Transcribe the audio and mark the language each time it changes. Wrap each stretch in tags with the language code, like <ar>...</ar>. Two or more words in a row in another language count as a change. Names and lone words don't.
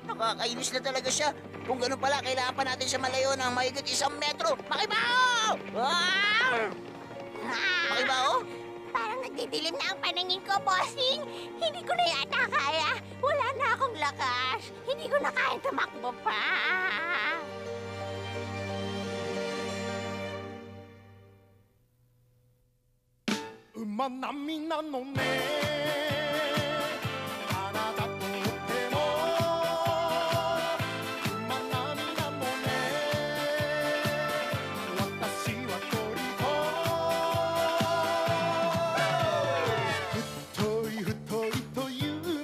<tl>Nakakainis na talaga siya. Kung ganun pala, kailangan pa natin siya malayo ng mahigit 1 metro. Makibao! Ah! Makibao? Parang nagdidilim na ang paningin ko, bossing. Hindi ko na yata kaya. Wala na akong lakas. Hindi ko na kaya tumakbo pa.</tl> <ja>馬並みなのねあなたとっても馬並みなのね私は鳥太いという</ja>